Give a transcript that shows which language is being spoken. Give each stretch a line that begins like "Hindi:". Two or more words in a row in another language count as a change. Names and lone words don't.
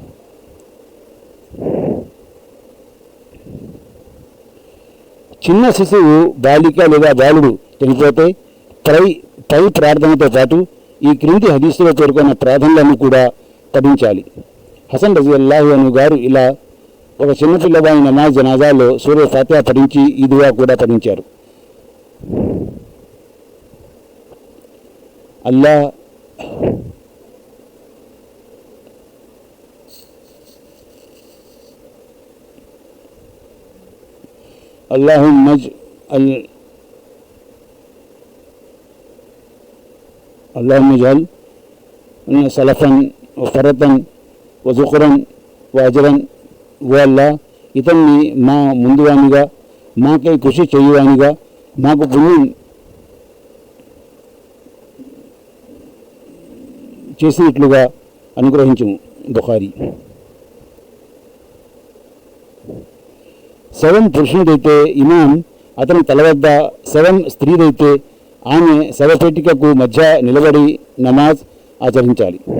Telugu: చిన్న శిశువు, బాలిక లేదా బాలుడు చనిపోతే పై ప్రార్థనతో పాటు ఈ క్రింది హదీసులో పేర్కొన్న ప్రార్థనలను కూడా పఠించాలి. హసన్
Arabic: رضي الله عنه
Telugu: గారు ఇలా ఒక చిన్నపిల్లవాని నమాజ్ జనాజాలో సూరా ఫాతిహా పఠించి ఈ దుఆ కూడా పఠించారు.
Arabic: اللهم اجعل سلفا وفرطا وذخرا واجرا.
Telugu: వల్ల ఇతన్ని మా ముందువానిగా, మాకై కృషి చేయువానిగా, మాకు పుణ్యం చేసినట్లుగా అనుగ్రహించుము. బుఖారీ. శవం పురుషునిదైతే ఇమాం అతని తల వద్ద, శవం స్త్రీదైతే ఆమె శవపేటికకు మధ్య నిలబడి నమాజ్ ఆచరించాలి.